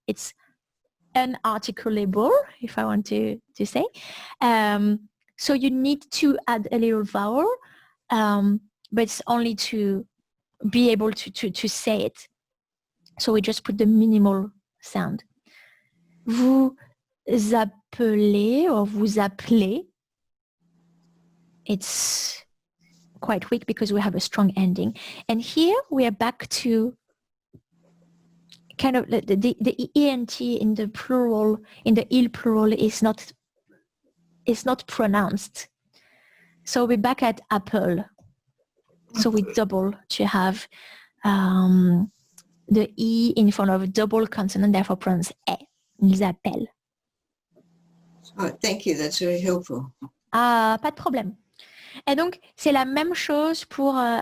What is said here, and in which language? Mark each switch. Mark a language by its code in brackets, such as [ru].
[en] It's unarticulable, if I want to say. So you need to add a little vowel. But it's only to be able to say it. So we just put the minimal sound. [fr] Vous appelez or vous appelez. [en] It's quite weak because we have a strong ending. And here we are back to kind of the ENT in the plural, in the il plural is not pronounced. So we're back at apple. So we double to have the E in front of a double consonant, therefore pronounce E. [fr] Ils appellent. [en] Oh, thank you, that's very helpful. [fr] Ah, pas de problème. Et donc, c'est la même chose pour...